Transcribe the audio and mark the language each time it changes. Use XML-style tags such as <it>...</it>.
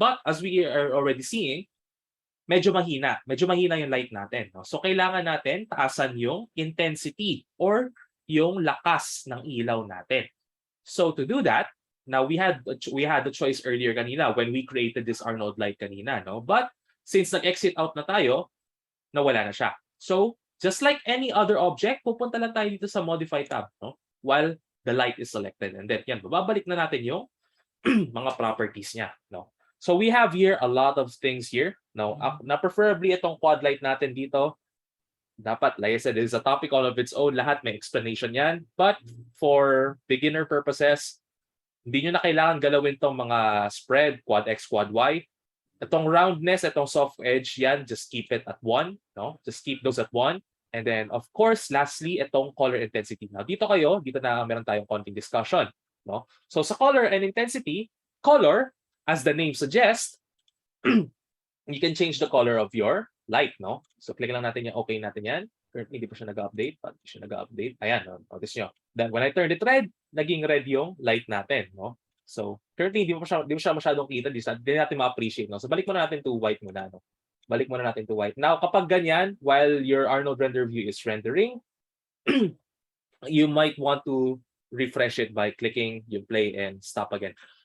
<en>But, as we are already seeing,</en> <tl>medyo mahina. Medyo mahina yung light natin. No? So, kailangan natin taasan yung intensity or yung lakas ng ilaw natin.</tl> <en>So, to do that, now we had the choice earlier kanina when we created this R-node light kanina, no?</en> <tl>But, since nag-exit out na tayo, nawala na siya.</tl> <en>So, just like any other object,</en> <tl>pupunta lang tayo dito sa</tl> <en>Modify tab, no? While the light is selected. And then, yan,</en> <tl>babalik na natin yung mga properties niya,</tl> <en>no? So, we have here a lot of things here. No? Na preferably itong quad light natin dito, dapat, like I said, it is a topic all of its own.</en> <tl>Lahat may explanation yan.</tl> <en>But, for beginner purposes,</en> <tl>hindi nyo na kailangan galawin tong mga spread, quad X, quad Y.</tl> <en>Itong roundness, itong soft edge, yan, just keep it at 1. No? Just keep those at 1. And then, of course, lastly, itong color intensity. Now,</en> <tl>dito na meron tayong konting discussion.</tl> <en>No? So, sa color and intensity, color, as the name suggests, you can change the color of your light.</en> <tl>No? So, click lang natin yung okay natin yan. Currently, hindi pa siya nag-update. Hindi siya nag-update. Ayan, no? Notice nyo.</tl> <en>Then, when I turned it red,</en> <tl>naging red yung light natin.</tl> <en>No?</en> <tl>So, currently, hindi mo siya masyadong kita. Hindi natin ma-appreciate. No? So, balik muna natin to white muna. No? Balik muna natin to white.</tl> <en>Now,</en> <tl>kapag ganyan,</tl> <en>while your R-node render view is rendering, you might want to refresh it by clicking yung play and stop again.</en>